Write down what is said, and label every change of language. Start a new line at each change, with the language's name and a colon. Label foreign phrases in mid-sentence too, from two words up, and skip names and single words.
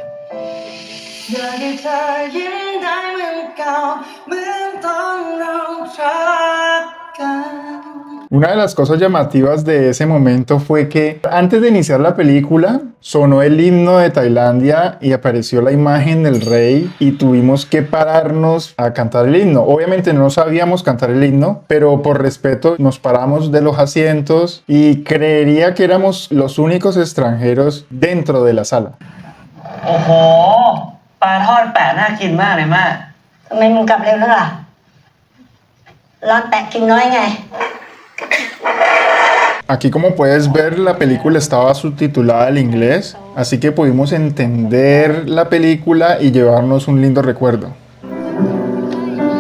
Spanish: Una de las cosas llamativas de ese momento fue que antes de iniciar la película sonó el himno de Tailandia y apareció la imagen del rey y tuvimos que pararnos a cantar el himno. Obviamente no sabíamos cantar el himno, pero por respeto nos paramos de los asientos y creería que éramos los únicos extranjeros dentro de la sala. ¡Ojo!
Thai: ปลาทอดแปะน่ากินมากเลยแม่ ทำไมมึงกลับเร็วนักล่ะร้อนแปะกินน้อยไง
Spanish: Aquí, como puedes ver, la película estaba subtitulada al inglés, así que pudimos entender la película y llevarnos un lindo recuerdo.